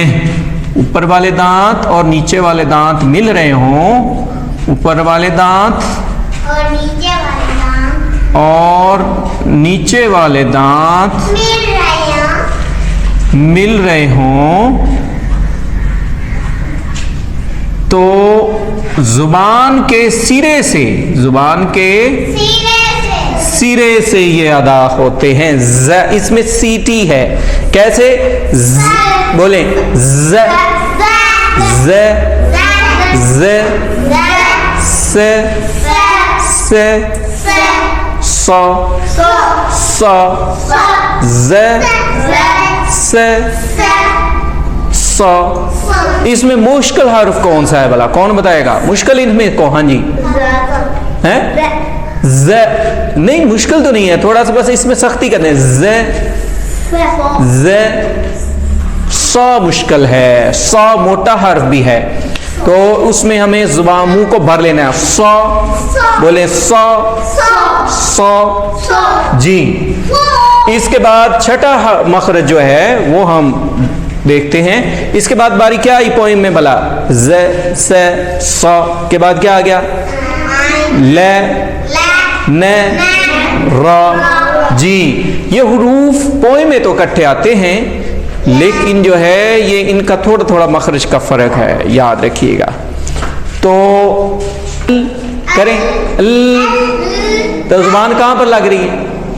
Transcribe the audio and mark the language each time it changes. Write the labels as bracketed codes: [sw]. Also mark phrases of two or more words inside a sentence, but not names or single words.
[ur] اوپر والے دانت اور نیچے والے دانت مل رہے ہوں، اوپر والے دانت اور نیچے والے دانت مل رہے ہوں تو زبان کے سرے سے، زبان کے سرے سے یہ ادا ہوتے ہیں. ز اس میں سیٹی ہے. کیسے؟ بولیں ز ز ز س س س س ز س س. اس میں مشکل حرف کون سا ہے بھلا؟ کون بتائے گا مشکل ان میں کو؟ ہاں جی، ز نہیں، مشکل تو نہیں ہے، تھوڑا سا بس اس میں سختی کرنے. ز ز سا مشکل ہے، سا موٹا حرف بھی ہے، تو اس میں ہمیں زبان منہ کو بھر لینا ہے. سا بولے سا سا. جی اس کے بعد چھٹا مخرج جو ہے وہ ہم دیکھتے ہیں. اس کے بعد باری کیا آئی پوئم میں بھلا؟ ز س سا کے بعد کیا آ گیا؟ ل ن را. جی یہ حروف پوئم میں تو اکٹھے آتے ہیں لیکن جو ہے یہ ان کا تھوڑا تھوڑا مخرج کا فرق ہے، یاد رکھیے گا. تو کریں تو زبان کہاں پر لگ رہی ہے؟